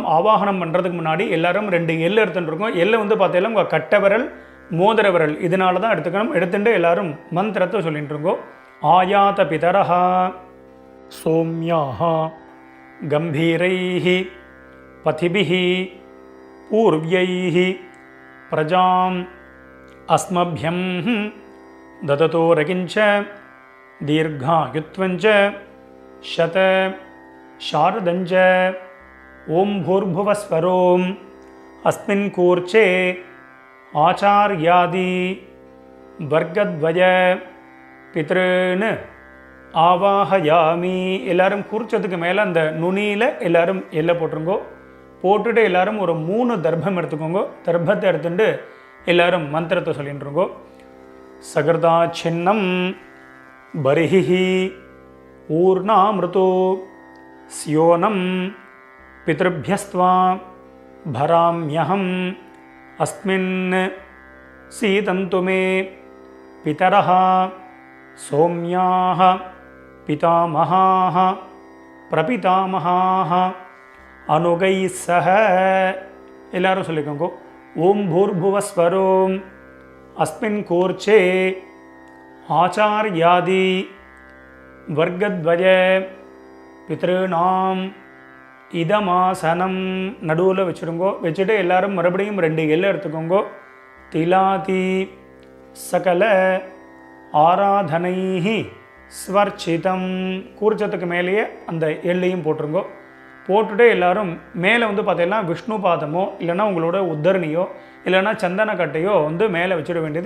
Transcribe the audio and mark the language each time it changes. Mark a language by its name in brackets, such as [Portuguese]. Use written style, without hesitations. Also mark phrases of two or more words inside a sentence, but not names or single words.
[Tamil] ஆவாகனம் பண்ணுறதுக்கு முன்னாடி எல்லாரும் 2 எள்ளு எடுத்துகிட்டு இருக்கோம். எள்ளை வந்து பார்த்தீங்கன்னா உங்கள் கட்டை விரல், மோதிர விரல் இதனால தான் எடுத்துக்கணும். எடுத்துட்டு எல்லாரும் மந்திரத்தை சொல்லிட்டு இருக்கோம். [Sanskrit] आयात पितरः सोम्याः गम्भीरैः पथिभिः पूर्व्यैः प्रजाम् अस्मभ्यं ददतो रकिञ्च दीर्घायुत्वञ्च शत शारदञ्च ओम भूर्भुवस्वरोम अस्मिन् कूर्चे आचार्यादि वर्गद्वय पितॄन् ஆவாஹயாமி. [Tamil] எல்லாரும் குறிச்சதுக்கு மேலே அந்த நுனியில் எல்லாரும் எல்லை போட்டுருங்கோ. போட்டுட்டு எல்லாரும் ஒரு 3 தர்ப்பம் எடுத்துக்கோங்க. தர்ப்பத்தை எடுத்துட்டு எல்லாரும் மந்திரத்தை சொல்லிட்டுருங்கோ. [Sanskrit] सकृदा छिन्नं बर्हिः ऊर्णाम्रदः स्योनम् பித்ருभ्यस्त्वा भराम्यहम् अस्मिन् सीदन्तु मे पितरः सौम्याः पितामहाः प्रपितामहाः अनुगैः सह. [Tamil] எல்லாரும் சொல்லிக்கோங்க. [Sanskrit] ॐ भूर्भुवस्सुवरोम् अस्मिन् कूर्चे आचार्यादि वर्गद्वय पितॄणाम् இதமாசனம் [Tamil] நடுவில் வச்சுருங்கோ. வச்சுட்டு எல்லாரும் மறுபடியும் 2 எல்லை எடுத்துக்கோங்கோ. [Sanskrit] तिलादि सकल आराधनैः स्वर्चितम्. [Tamil] கூர்ச்சத்துக்கு மேலேயே அந்த எல்லையும் போட்டுருங்கோ. போட்டுட்டு எல்லாரும் மேலே பார்த்தீங்கன்னா விஷ்ணு பாதமோ இல்லைன்னா உங்களோட உத்தரணியோ இல்லைன்னா சந்தன கட்டையோ மேலே வச்சுட வேண்டியது.